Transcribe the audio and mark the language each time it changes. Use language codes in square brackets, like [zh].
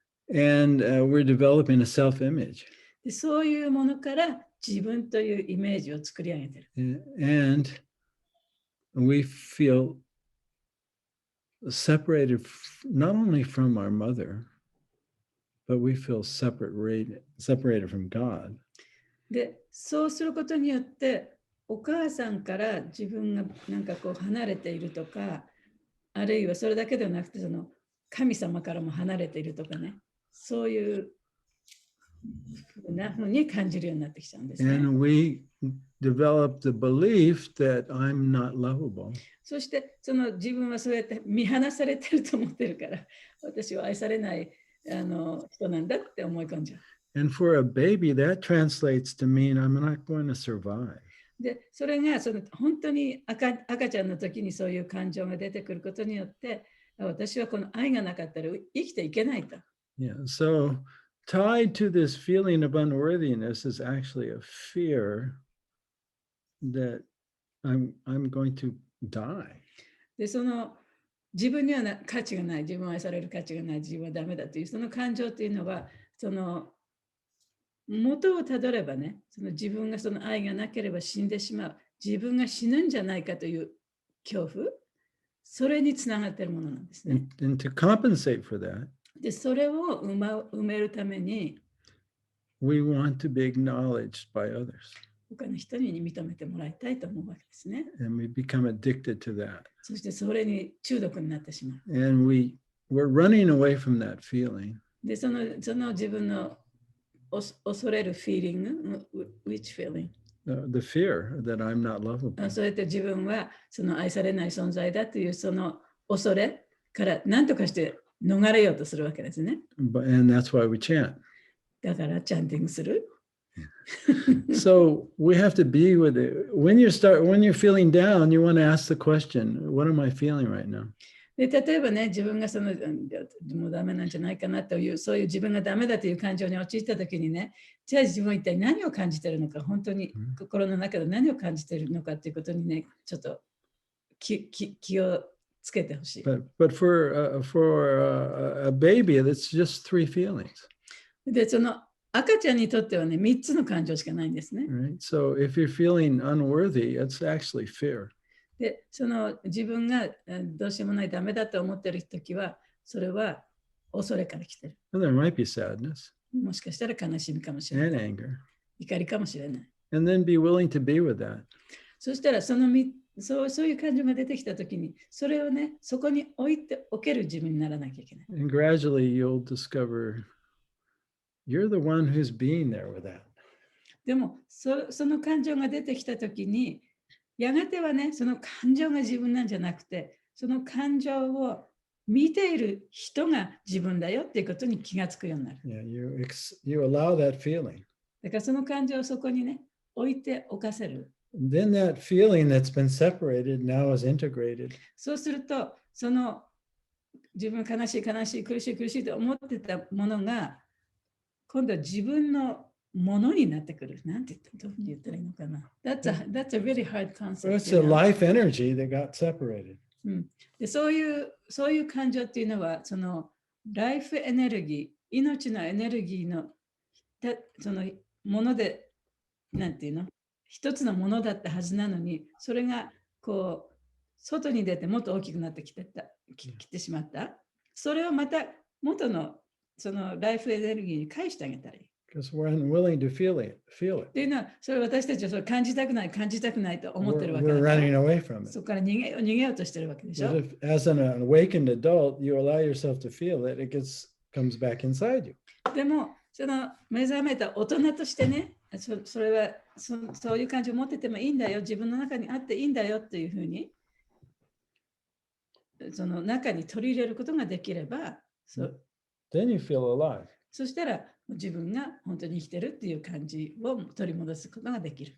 [en] And we're developing a self-image. [ja] で、そういうものから自分というイメージを作り上げてる。 [en] And we feel separated not only from our mother, but we feel separated from God. [ja] で、そうすることによって、お母さんから自分がなんか離れているとか、あるいはそれだけではなくて、神様からも離れているとかね、そういうふうなふうに感じるようになってきちゃうんですね。 [en] And we develop the belief that I'm not lovable. [ja] そして自分はそうやって見放されてると思ってるから、私は愛されない人なんだって思い込んじゃう。 [en] And for a baby, that translates to mean I'm not going to survive. [ja] で、それが本当に赤ちゃんの時にそういう感情が出てくることによって、私はこの愛がなかったら生きていけないと。 [en] Yeah, so tied to this feeling of unworthiness is actually a fear that I'm going to die. [ja] で、自分には価値がない、自分を愛される価値がない、自分はダメだというその感情というのは、元をたどればね、自分が愛がなければ死んでしまう、自分が死ぬんじゃないかという恐怖、それにつながっているものなんですね。 [en] And to compensate for that, [ja] で、それを埋めるために、 [en] we want to be acknowledged by others. [ja] 他の人に認めてもらいたいと思うわけですね。 [en] And we become addicted to that. [ja] そしてそれに中毒になってしまう。 [en] And we're running away from that feeling. [ja] で、その自分の恐れるフィーリング、 [en] which feeling? The fear that I'm not lovable. [ja] そうやって自分は愛されない存在だという恐れから何とかして逃れようとするわけですね。 [en] And that's why we chant. [ja] だからチャンティングする。 [en] So we have to be with it. When you're feeling down, you want to ask the question, what am I feeling right now? [ja] で、例えばね、自分がもうダメなんじゃないかなという、そういう自分がダメだという感情に陥ったときにね、じゃあ自分は一体何を感じているのか、本当に心の中で何を感じているのかということにね、ちょっと気をつけてほしい。 [en] But for a baby, that's just 3 feelings. [ja] で、赤ちゃんにとってはね、3つの感情しかないんですね。 [en] Right? So if you're feeling unworthy, it's actually fear. [ja] で、自分がどうしようもないダメだと思っているときは、それは恐れから来てる。 [en] And there might be sadness [ja] もしかしたら悲しみかもしれ [en] and [ja] ない。 [en] anger. [ja] 怒りかもしれない。 [en] And then be willing to be with that. [ja] そしたらそういう感情が出てきたときに、それをね、そこに置いておける自分にならなきゃいけない。 [en] And gradually you'll discover you're the one who's being there with that. [ja] でもその感情が出てきたときに、やがてはね、その感情が自分なんじゃなくて、その感情を見ている人が自分だよっていうことに気がつくようになる。 [en] Yeah, you allow that feeling. [ja] だからその感情をそこにね、置いておかせる。 [en] And then that feeling that's been separated now is integrated. [ja] そうすると、その自分悲しい悲しい苦しい苦しいと思ってたものが、今度は自分のものになってくる。なんてどう言ったらいいのかな。 [en] That's a really hard concept. It's a life energy that got separated. [ja] でそういう感情っていうのは、そのライフエネルギー、命のエネルギーのそのもので、なんていうの、一つのものだったはずなのに、それがこう外に出てもっと大きくなってきてしまった。それをまた元のそのライフエネルギーに返してあげたらいい。 [en] Because we're unwilling to feel it. [ja] っていうのは、それ私たちはそれ感じたくないと思ってるわけだ [en] We're [ja] から。 [en] running away from it. [ja] そこから逃げようとしてるわけでしょ。 [en] But as an awakened adult, you allow yourself to feel it, it comes back inside you. [ja] でも、その目覚めた大人としてね、それはそういう感じを持っててもいいんだよ、自分の中にあっていいんだよっていうふうに、その中に取り入れることができれば、 [en] Then you feel alive. [ja] そしたら自分が本当に生きてるっていう感じを取り戻すことができる。